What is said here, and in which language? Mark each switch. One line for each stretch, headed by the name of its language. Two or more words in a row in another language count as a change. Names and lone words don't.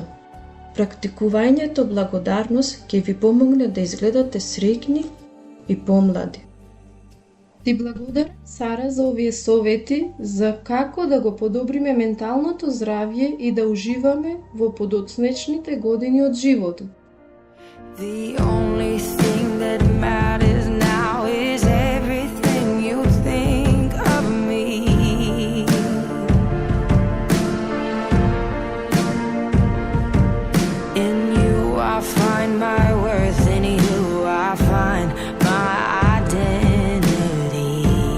Macedonian: Практикувањето благодарност ќе ви помогне да изгледате среќни и помлади. Ти благодарам, Сара, за овие совети за како да го подобриме менталното здравје и да уживаме во подоцнечните години од животот.
English: The only thing that matters now is everything you think of me. In you I find my worth, in you I find my identity.